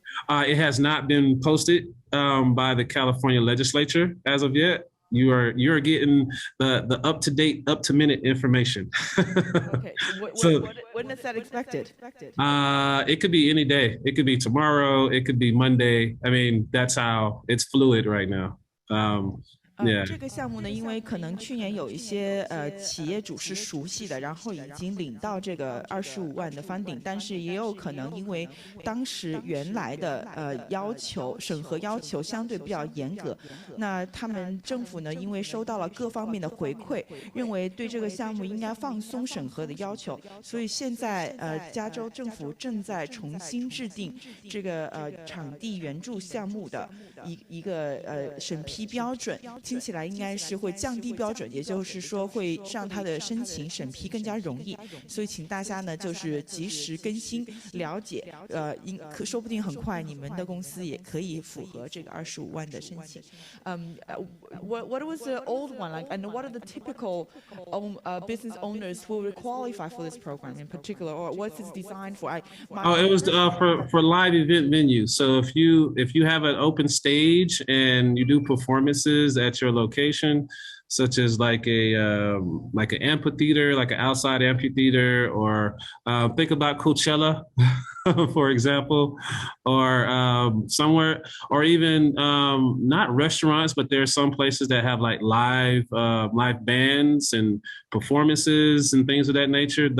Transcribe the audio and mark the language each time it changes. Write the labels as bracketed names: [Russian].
[English] It has not been posted by the California legislature as of yet. You're getting the up to date, up to minute information. Okay. When is that expected? It could be any day. It could be tomorrow. It could be Monday. I mean, that's how it's fluid right now. Yeah. [Chinese] 这个项目呢，因为可能去年有一些企业主是熟悉的，然后已经领到这个25万的 funding， 但是也有可能因为当时原来的审核要求相对比较严格，那他们政府呢，因为收到了各方面的回馈，认为对这个项目应该放松审核的要求，所以现在加州政府正在重新制定这个场地援助项目的一个审批标准。听起来应该是会降低标准，也就是说会让他的申请审批更加容易，所以请大家呢就是及时更新了解，说不定很快你们的公司也可以符合这个25万的申请。 [English] What was the old one like, and what are the typical business owners who will qualify for this program in particular, or what's it designed for? It was for live event venues. So if you have an open stage and you do performances at your location, such as like an amphitheater, like an outside amphitheater, or think about Coachella, for example, or somewhere, or even not restaurants, but there are some places that have like live bands and performances and things of that nature.